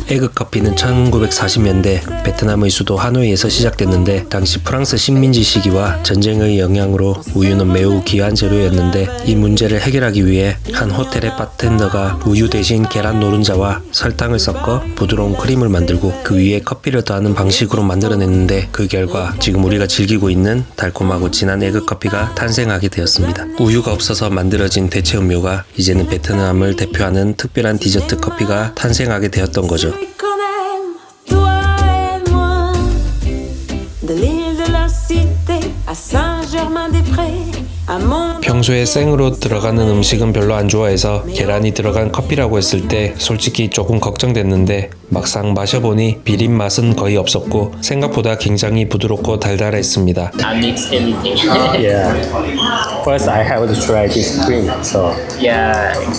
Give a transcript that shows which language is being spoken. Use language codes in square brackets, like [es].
[ko] 에그커피는 1940년대 베트남의 수도 하노이에서 시작됐는데 당시 프랑스 식민지 시기와 전쟁의 영향으로 우유는 매우 귀한 재료였는데 이 문제를 해결하기 위해 한 호텔의 바텐더가 우유 대신 계란 노른자와 설탕을 섞어 부드러운 크림을 만들고 그 위에 커피를 더하는 방식으로 만들어냈는데 그 결과 지금 우리가 즐기고 있는 달콤하고 진한 에그커피가 탄생하게 되었습니다. 우유가 없어서 만들어진 대체 음료가 이제는 베트남을 대표하는 특별한 디저트 커피가 탄생하게 되었던 거죠. [fr] Qu'on aime, toi et moi, de l'île de la Cité à Saint-Germain-des-Prés, un monde. [ko] 평소에 생으로 들어가는 음식은 별로 안 좋아해서 계란이 들어간 커피라고 했을 때 솔직히 조금 걱정됐는데 막상 마셔보니 비린 맛은 거의 없었고 생각보다 굉장히 부드럽고 달달했습니다. [en] I mix everything. Yeah. First, I have to try this cream. So Yeah.